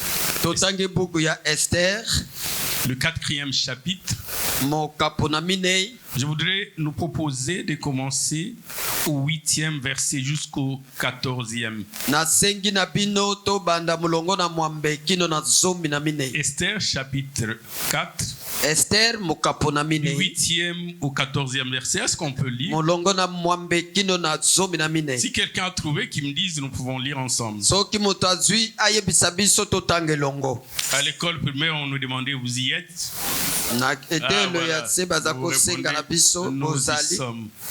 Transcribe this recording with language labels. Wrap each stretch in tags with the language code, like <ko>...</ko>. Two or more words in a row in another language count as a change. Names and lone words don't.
<fr>Le 4e chapitre. Je voudrais nous proposer de commencer au 8e verset jusqu'au 14e. Esther chapitre 4. Esther du 8e au 14e verset. Est-ce qu'on peut lire? Si quelqu'un a trouvé, qu'il me dise, nous pouvons lire ensemble. À l'école primaire, on nous demandait, vous y êtes? Voilà. Vous répondez, nous y sommes.</fr>